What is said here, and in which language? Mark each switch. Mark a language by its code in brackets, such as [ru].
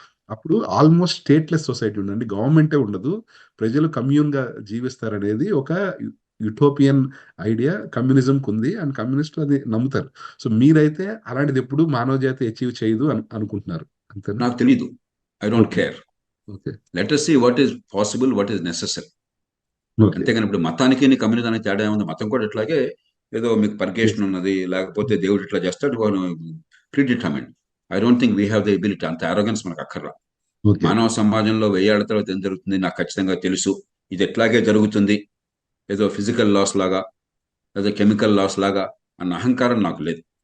[te] అప్పుడు almost stateless society ఉండండి, గవర్నమెంటే ఉండదు, ప్రజలు కమ్యూన్ గా జీవిస్తారనేది ఒక యూటోపియన్ ఐడియా కమ్యూనిజంకి ఉంది. అండ్ కమ్యూనిస్ట్ అది నమ్ముతారు. సో మీరైతే అలాంటిది ఎప్పుడు మానవ జాతి అచీవ్ చేయదు అనుకుంటున్నారు, అంతే? నాకు తెలీదు. [en] I don't care. Okay, let us see what is possible, what is necessary. [te] అంతేగాని ఇప్పుడు మతానికి కమ్యూనిజానికి తేడా ఏముంది? మతం కూడా ఇట్లాగే ఏదో మీకు పర్గేషన్ ఉన్నది, లేకపోతే దేవుడు ఇట్లా చేస్తాడు, pre determined. [en] I don't think we have the ability. [te] అంత అరోగెన్స్ మనకు అక్కర్లా. మానవ సమాజంలో 1000 ఏళ్ల తర్వాత ఏం జరుగుతుంది నాకు ఖచ్చితంగా తెలుసు, ఇది ఎట్లాగే జరుగుతుంది, ఏదో ఫిజికల్ లాస్ లాగా, ఏదో కెమికల్ లాస్ లాగా అన్న అహంకారం నాకు లేదు.